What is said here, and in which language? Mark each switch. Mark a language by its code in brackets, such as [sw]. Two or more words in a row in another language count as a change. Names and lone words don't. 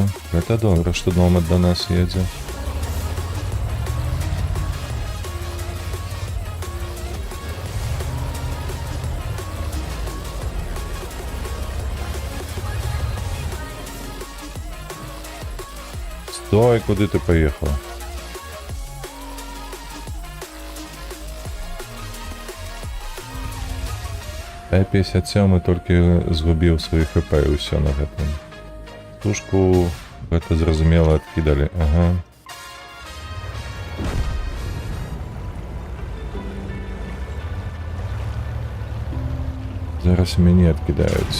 [ru] Это добро, что Номад до нас едет. Стой, [uk] куди ти поїхав? Т-57 тільки згубив свої хп і все на гэтым. [ru] Тушку, это зразумело, откидали. [uk] Ага. Зараз мені откидають.